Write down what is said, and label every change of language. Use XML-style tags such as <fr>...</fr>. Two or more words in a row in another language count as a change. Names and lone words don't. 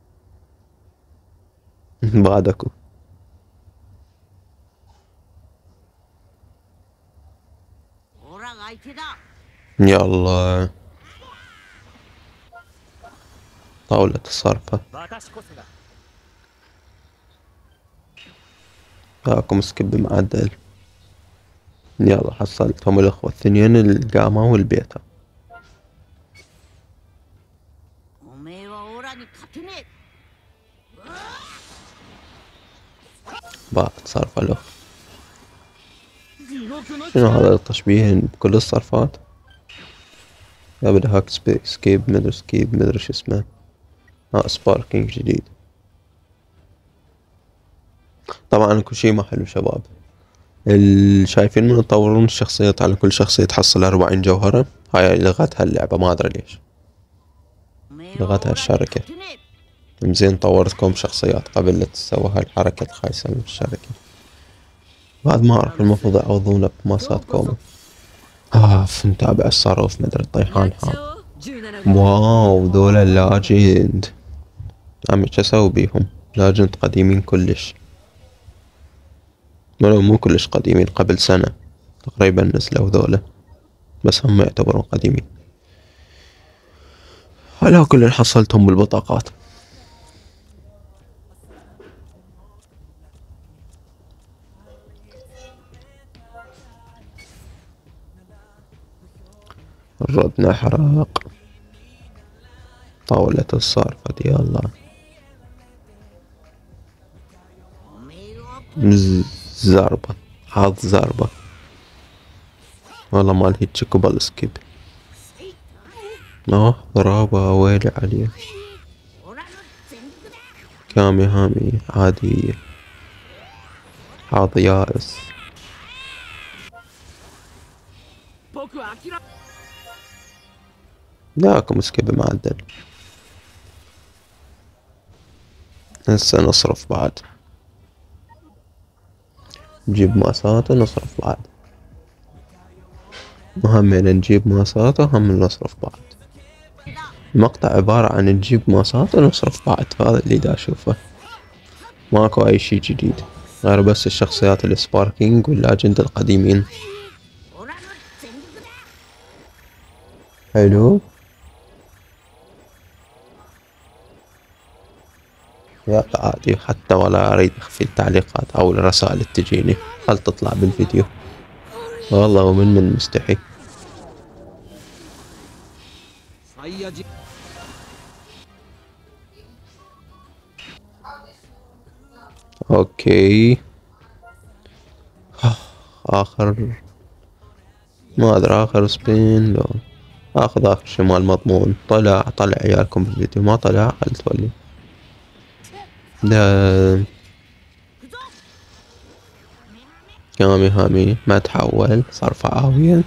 <ar>بعد اكو. يلا. طاولة الصرفة.</ar> <ja>私こそが</ja> <ar>جاكم سكيب معدل. يلا حصلتهم الأخوة الثنين القامة والبيتا.</ar> <ja>おめえはオラに勝てね</ja> <ar>باءت صرفة الأخ.</ar> <ja>え地獄の</ja> <ar>شنو هذا التشبيه بكل الصرفات؟ قبل هاك سكيب مدري سكيب مدري شو اسمه. سباركينج جديد. طبعا اكو شي ما حلو شباب. شايفين من يطورون الشخصيات على كل شخصية تحصل 40 جوهرة. هاي لغتها اللعبة ما ادري ليش.</ar> <ja>おめえは</ja> <ar>لغتها</ar> <ja>オラに</ja> <ar>الشركة.</ar> <ja>勝てね</ja> <ar>مزين طورتكم شخصيات قبل لا تسوي هاي الحركة الخايسة من الشركة. بعد ما اعرف المفروض يعوضونه بماسات كومو. متابع الصاروف مدري え الطيحان</ar> <ja>やっちゃ</ja> <ar>حاط.</ar> <ja>おう17号</ja> <ar>واو دول اللاجند. عمي شو اسوي بيهم؟ لاجند قديمين كلش. ولو مو كلش قديمين قبل سنة تقريبا نزلوا ذولا. بس هم يعتبرون قديمين. على كل حصلتهم بالبطاقات. ردنا حراق. طاولة الصارفة يلا.</ar> <ja>おめえは</ja> <ar>زربة. حظ زربة. والله مال هيك قبل سكيب. ضرابة ويلي عليه.</ar> <ja>オラの全力だ</ja> <ar>كامي هامي عادية. حظ يائس.</ar> <ja>僕は諦め</ja> <ar>ذاكم سكيب معدل. هسه نصرف بعد. نجيب ماسات ونصرف بعد. وهمين نجيب ماسات وهم نصرف بعد. المقطع عبارة عن نجيب ماسات ونصرف بعد. هذا اللي دا اشوفه. ماكو اي شي جديد غير بس الشخصيات السباركينج واللاجند القديمين.</ar> <ja>オラの全力だ</ja> <ar>حلو. يا عادي حتى ولا اريد اخفي التعليقات او الرسائل اللي تجيني. خل تطلع بالفيديو. والله ومن مستحي.</ar> <ja>サイヤ人</ja> <ar>اوكي. اخر ما ادري اخر سبين لو اخذ اخر شمال مضمون. طلع عيالكم بالفيديو ما طلع خل تولي. ده كامي هامي ما تحول صار فعاوية.</ar>